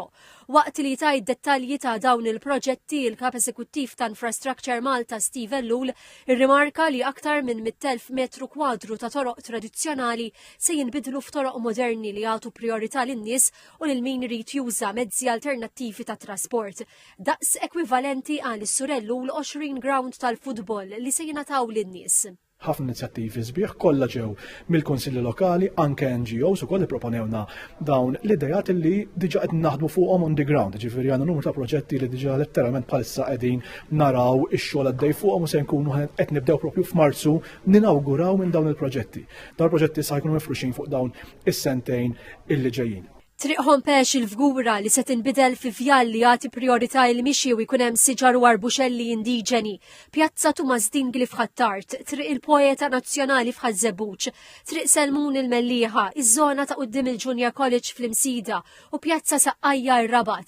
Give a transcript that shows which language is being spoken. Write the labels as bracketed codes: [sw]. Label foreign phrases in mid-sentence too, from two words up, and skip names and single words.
[mt] Waqt li tajt dettalji ta' dawn il-proġetti, il-Kap Eżekuttiv ta' Infrastructure Malta Steve Ellul irrimarka li aktar minn 100,000 metru kwadru ta' toroq tradizzjonali se jinbidlu f'toroq moderni li jagħtu priorità lin-nies u lil min irid juża mezzi alternattivi ta' trasport. Daqs ekwivalenti għal is-Sur Ellul 20 ground tal-futbol li se jingħataw lin-nies. Ħafna inizjattivi sbieħ kollha ġew mill-Kunsilli Lokali, anke NGOs ukoll ipproponewna dawn l-idejat li diġà qed naħdmu fuqhom [en] on the ground. [mt] Ġifieri għandna numru ta' proġetti li diġà letteralment bħalissa qegħdin naraw ix-xogħol għaddej fuqhom u se nkunu qed nibdew proprju f'Marzu ninawguraw minn dawn il-proġetti. Dawn il-proġetti sa jkunu mifruxin fuq dawn is-sentejn illi ġejjin. Triq Ħompex il-Fgura li se tinbidel fi vjal li jagħti priorità il mixi u jkun hemm siġar u arbuxelli indiġeni, Pjazza Tumas Dingli f'Ħattart, triq il-Poeta Nazzjonali f'Ħażebbuġ, triq Selmun il-Mellieħa, iż-żona ta' quddiem il-Junior College fl-Imsida u Pjazza Saqqajja r-Rabat.